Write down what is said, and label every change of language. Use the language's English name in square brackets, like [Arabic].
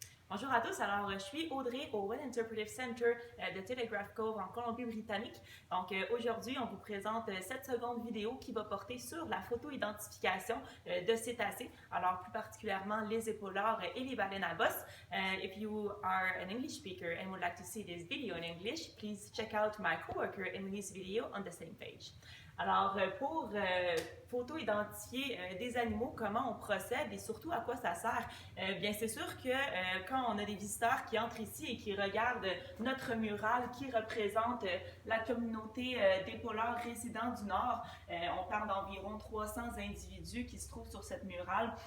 [French] Bonjour à tous, alors je suis Audrey au Well Interpretive Center de Telegraph Cove en Colombie-Britannique. Donc aujourd'hui, on vous présente cette seconde vidéo qui va porter sur la photo-identification de cétacés, alors plus particulièrement les épaulards et les baleines à bosse. [English] If you are an English speaker and would like to see this video in English, please check out my coworker Emily's video on the same page. [French] Alors, pour photo-identifier des animaux, comment on procède et surtout à quoi ça sert? Bien, c'est sûr que quand on a des visiteurs qui entrent ici et qui regardent notre mural qui représente la communauté d'épaulards résidents du Nord, on parle d'environ 300 individus qui se trouvent sur cette murale.